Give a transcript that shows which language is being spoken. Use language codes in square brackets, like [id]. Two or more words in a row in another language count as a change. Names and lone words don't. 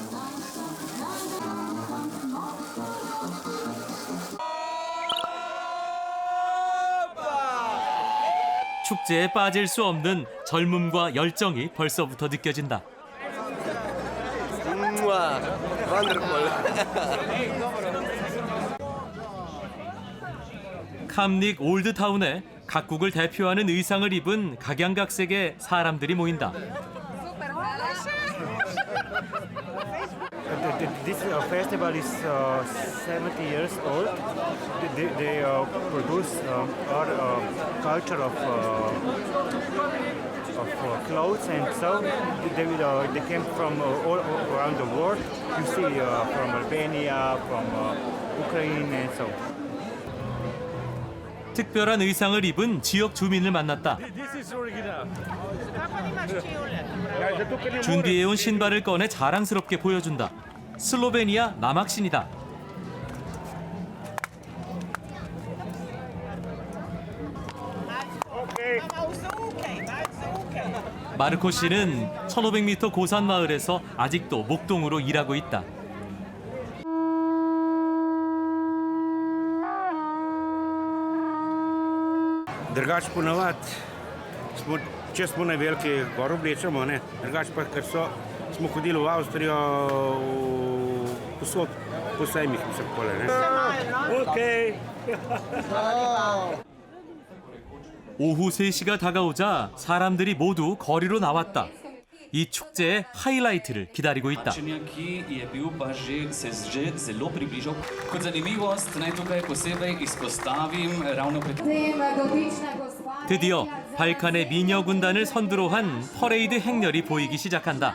[ko] 축제에 빠질 수 없는 젊음과 열정이 벌써부터 느껴진다. 캄닉 올드타운에 각국을 대표하는 의상을 입은 각양각색의 사람들이 모인다. [en] This festival is 70 years old. They produce our culture of clothes, and so they came from all around the world. You see from Albania, from Ukraine, and so. [ko] 특별한 의상을 입은 지역 주민을 만났다. 준비해온 신발을 꺼내 자랑스럽게 보여준다. 슬로베니아 남학신이다. 마르코 씨는 1500m 고산 마을에서 아직도 목동으로 일하고 있다. [sl] Drugač ponavad smo, če smo na veliki gor oblečemo, ne? Drugač pa, ker smo hodili v Avstrijo, posod po sejmih se pole, ne? Okay. [ko] 오후 3시가 다가오자 사람들이 모두 거리로 나왔다. 이 축제의 하이라이트를 기다리고 있다. 드디어 발칸의 미녀 군단을 선두로 한 퍼레이드 행렬이 보이기 시작한다.